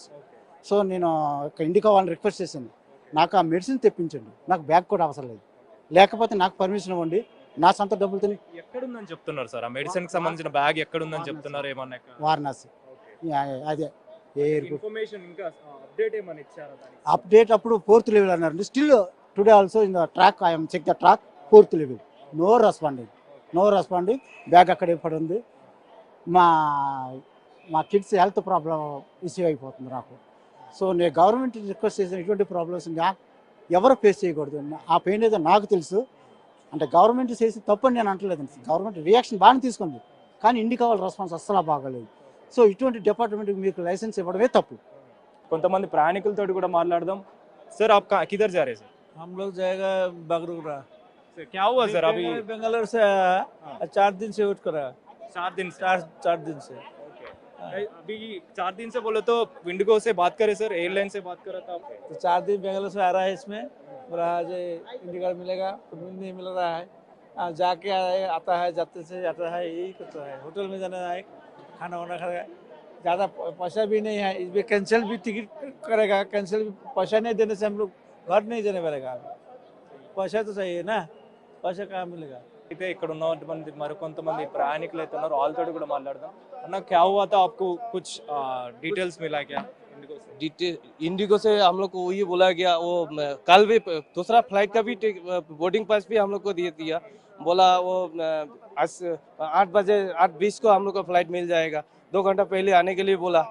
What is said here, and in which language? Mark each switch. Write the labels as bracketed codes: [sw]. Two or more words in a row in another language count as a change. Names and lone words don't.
[te] సో నేను ఇండికా వాళ్ళని రిక్వెస్ట్ చేశాను, నాకు ఆ మెడిసిన్ తెప్పించండి, నాకు బ్యాగ్ కూడా అవసరం లేదు, లేకపోతే నాకు పర్మిషన్ ఇవ్వండి, నా సొంత డబ్బులతో. ఎక్కడుందని చెప్తున్నారు సార్? ఆ మెడిసిన్ కి సంబంధించిన బ్యాగ్ ఎక్కడుందని చెప్తున్నారు? ఏమన్నా వారణాసి, అదే ఎయిర్పోర్ట్. ఇన్ఫర్మేషన్ ఇంకా అప్డేట్ ఏమని ఇచ్చారా? అప్డేట్ అప్పుడు [en] 4th level [te] అన్నారు. [en] still today also in the track I'm check the track 4th level, no responding. [te] బ్యాగ్ అక్కడే పడి ఉంది. మా [en] kids health problem issue [te] అయిపోతుంది నాకు. సో నేను [en] government request [te] చేసిన ఇటువంటి ప్రాబ్లమ్స్ ఎవరు ఫేస్ చేయకూడదు. ఆ పెయిన్ ఏదో నాకు తెలుసు, అంటే గవర్నమెంట్ చేసి తప్పని నేను అంటలేదండి. [en] government reaction [te] బాగానే తీసుకుంది, కానీ ఇండికా వాళ్ళ రెస్పాన్స్ అస్సలు బాగాలేదు. సో ఇటువంటి డిపార్ట్మెంట్కి మీకు లైసెన్స్ ఇవ్వడమే తప్పు. కొంతమంది ప్రయాణికులతో కూడా మాట్లాడదాం. సార్ [hi] आप किधर जा रहे हैं? हम लोग जाएगा बगरूरा। सर क्या हुआ सर? अभी बेंगलोर से आया, 4 दिन से वेट कर रहा है। 4 दिन से? 4 दिन से। अभी 4 दिन से बोले तो इंडिगो से बात करे सर, एयरलाइन से बात करा था आपने? तो 4 दिन बेंगलोर से आ रहा है, इसमें बोला आज इंडिका मिलेगा तो नहीं मिल रहा है। जाके आता है, जाते से जाता है, यही करता है। होटल में जाना है, खाना वाना खाएगा, ज़्यादा पैसा भी नहीं है, इसमें कैंसिल भी टिकट करेगा, कैंसिल भी पैसा नहीं देने से हम लोग घर नहीं जाने पड़ेगा। पैसा तो चाहिए ना, पैसा कहाँ मिलेगा? [te] అయితే ఇక్కడ ఉన్నటువంటి మరికొంతమంది ప్రయాణికులు అయితే ఉన్నారు, వాళ్ళతో కూడా మాట్లాడదాం. [hi] అన్న क्या हुआ था आपको, कुछ डिटेल्स मिला क्या इंडिगो से? हम लोग को ये बोला गया, वो कल भी दूसरा फ्लाइट का भी बोर्डिंग पास भी हम लोग को दे दिया, बोला वो आज 8 बजे 8:20 को हम लोग को फ्लाइट मिल जाएगा, 2 घंटा पहले आने के लिए बोला।